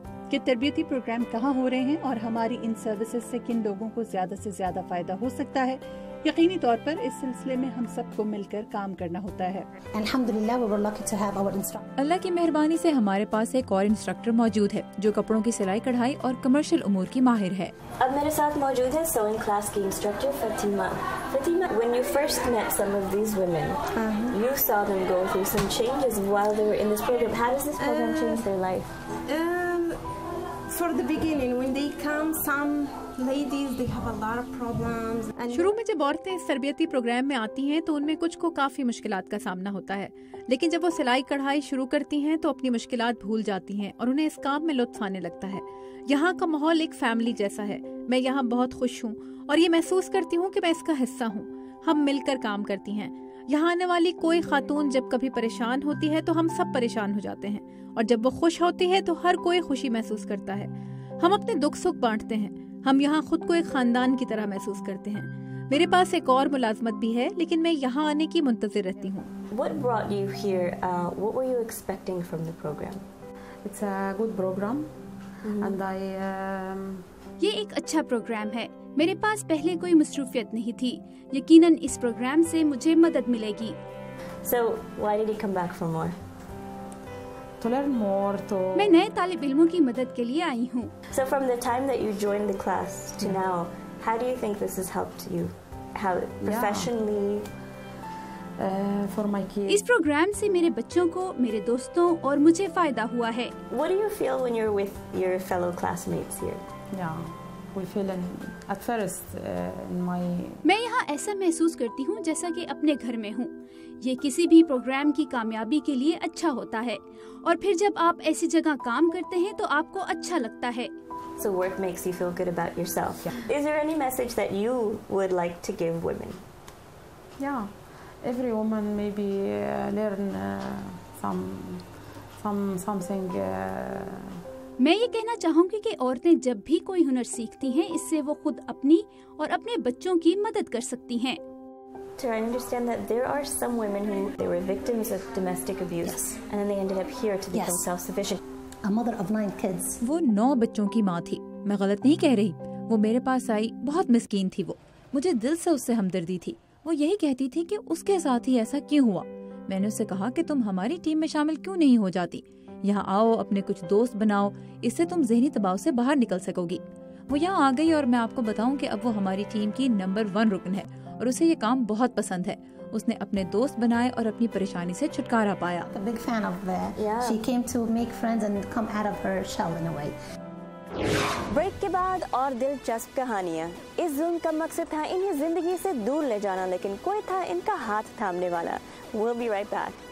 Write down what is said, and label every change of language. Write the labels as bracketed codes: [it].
[ur] کہ تربیتی پروگرام کہاں ہو رہے ہیں اور ہماری ان سروسز سے کن لوگوں کو زیادہ سے زیادہ فائدہ ہو سکتا ہے، یقینی طور پر اس سلسلے میں ہم سب کو مل کر کام کرنا ہوتا ہے۔ اللہ کی مہربانی سے ہمارے پاس ایک اور انسٹرکٹر موجود ہے جو کپڑوں کی سلائی کڑھائی اور کمرشل امور کی ماہر ہے۔ اب میرے ساتھ موجود ہے سوئنگ کلاس کی instructor Fatima. Fatima, [en] when you first met some of these women, you saw them go through some changes while they were in this program. How does this program change their life? For the beginning, when they come, some ladies, they have a lot of problems. [ur] شروع میں جب عورتیں اس تربیتی programme میں آتی ہیں تو ان میں کچھ کو کافی مشکلات کا سامنا ہوتا ہے، لیکن جب وہ سلائی کڑھائی شروع کرتی ہیں تو اپنی مشکلات بھول جاتی ہیں اور انہیں اس کام میں لطف آنے لگتا ہے۔ یہاں کا ماحول ایک فیملی جیسا ہے، میں یہاں بہت خوش ہوں اور یہ محسوس کرتی ہوں کہ میں اس کا حصہ ہوں۔ ہم مل کر کام کرتی ہیں۔ یہاں آنے والی کوئی خاتون جب کبھی پریشان ہوتی ہے تو ہم سب پریشان ہو جاتے ہیں، اور جب وہ خوش ہوتی ہے تو ہر کوئی خوشی محسوس کرتا ہے۔ ہم اپنے دکھ سکھ بانٹتے ہیں۔ ہم یہاں خود کو ایک خاندان کی طرح محسوس کرتے ہیں۔ میرے پاس ایک اور ملازمت بھی ہے، لیکن میں یہاں آنے کی منتظر رہتی ہوں۔ [en] What brought you here? What were you expecting from the program? It's a good program, and [ur] یہ ایک اچھا پروگرام ہے۔ میرے پاس پہلے کوئی مصروفیت نہیں تھی، یقیناً اس پروگرام سے مجھے مدد ملے گی۔ [en] So why did you come back for more? to learn more. [ur] میں نئے طالب علموں کی مدد کے لیے آئی ہوں۔ [en] So from the time that you joined the class to now, how do you think this has helped you? How professionally? For my kids. [ur] اس programme سے میرے بچوں کو، میرے دوستوں اور مجھے فائدہ ہوا ہے۔ [en] What do you feel when you're with your fellow classmates here? Yeah, we feel at first in my. [ur] میں یہاں ایسا محسوس کرتی ہوں جیسا کہ اپنے گھر میں ہوں۔ یہ کسی بھی پروگرام کی کامیابی کے لیے اچھا ہوتا ہے، اور پھر جب آپ ایسی جگہ کام کرتے ہیں تو آپ کو اچھا لگتا ہے۔ [en] So work makes you feel good about yourself. Yeah. Is there any message that you would like to give women? Yeah, every woman maybe learn something. [ur] میں یہ کہنا چاہوں گی کہ عورتیں جب بھی کوئی ہنر سیکھتی ہیں، اس سے وہ خود اپنی اور اپنے بچوں کی مدد کر سکتی ہیں۔ [en] So I understand that there are some women who they were victims of domestic abuse, yes, and then they ended up here to become self-sufficient. A mother of 9 kids. [ur] وہ 9 بچوں کی ماں تھی، میں غلط نہیں کہہ رہی۔ وہ میرے پاس آئی، بہت مسکین تھی وہ، مجھے دل سے اس سے ہمدردی تھی۔ وہ یہی کہتی تھی کہ اس کے ساتھ ہی ایسا کیوں ہوا۔ میں نے اس سے کہا کہ تم ہماری ٹیم میں شامل کیوں نہیں ہو جاتی، یہاں آؤ، اپنے کچھ دوست بناؤ، اس سے تم ذہنی دباؤ سے باہر نکل سکو گی۔ وہ یہاں آ گئی اور میں آپ کو بتاؤں کہ اب وہ ہماری ٹیم کی نمبر 1 رکن ہے اور اسے یہ کام بہت پسند ہے۔ اس نے اپنے دوست بنائے اور اپنی پریشانی سے چھٹکارا پایا۔ [en] Big fan of that. Yeah. She came to make friends and come out of her shell in a way. [ur] Break کے بعد اور دلچسپ کہانیاں۔ اس ظلم کا مقصد تھا انہیں زندگی سے دور لے جانا، لیکن کوئی تھا ان کا ہاتھ تھامنے والا۔ [en] We'll be right back.